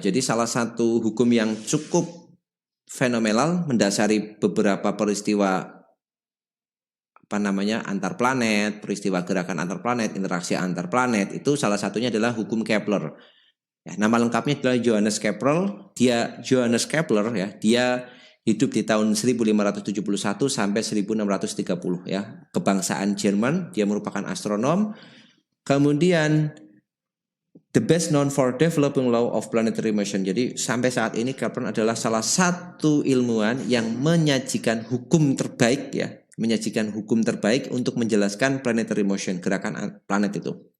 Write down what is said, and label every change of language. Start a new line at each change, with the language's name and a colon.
Indonesian: Jadi salah satu hukum yang cukup fenomenal mendasari beberapa peristiwa antar planet, peristiwa gerakan antar planet, interaksi antar planet, itu salah satunya adalah hukum Kepler. Ya, nama lengkapnya adalah Johannes Kepler. Johannes Kepler ya, dia hidup di tahun 1571 sampai 1630 ya. Kebangsaan Jerman, dia merupakan astronom.
English: Kemudian the best known for developing law of planetary motion.
Indonesian: Jadi sampai saat ini Kepler adalah salah satu ilmuwan yang menyajikan hukum terbaik ya, menyajikan hukum terbaik untuk menjelaskan
English: planetary motion,
Indonesian: gerakan planet itu.